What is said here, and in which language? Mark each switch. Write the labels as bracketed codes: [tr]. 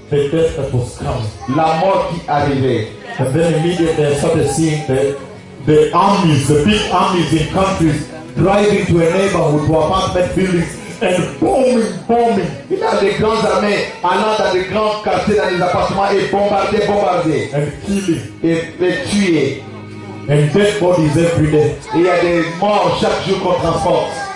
[en] the death that was coming, [fr] la mort qui arrivait. [en] And then immediately I started seeing the armies, the big armies in countries driving to a neighborhood, to apartment buildings. And bombing. [fr] Il y a des grandes armées allant dans des grands quartiers, dans des appartements et bombarder. [en] And killing. [fr] Et tuer. [en] And dead bodies every day. [fr] Il y a des morts chaque jour qu'on transporte.